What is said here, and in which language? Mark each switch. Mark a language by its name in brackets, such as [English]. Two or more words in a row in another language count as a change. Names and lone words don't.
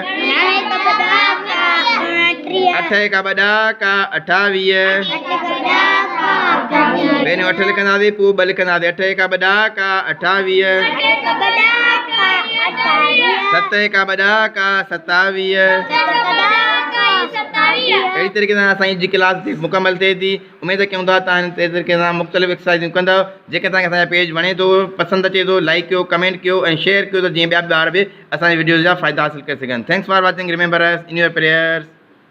[Sindhi] 8 एका ॿ ॾाका 28 पहिरियों 8 लिखंदासीं पोइ 2 लिखंदासीं 8 एका ॿ ॾाका 28 7 एका ॿ ॾाका 27 अहिड़ी तरीक़े सां असांजी जी क्लास मुकमल थिए थी उमेद कयूं था तव्हां हिन तरीक़े सां मुख़्तलिफ़ एक्सरसाइज़ूं कंदव जेके तव्हांखे असांजा पेज वणे थो पसंदि अचे थो लाइक कयो कमेंट कयो ऐं शेयर कयो त जीअं ॿिया ॿार बि असांजे वीडियोज़ जा फ़ाइदा हासिलु करे सघनि [English] Thanks for watching remember us in your prayers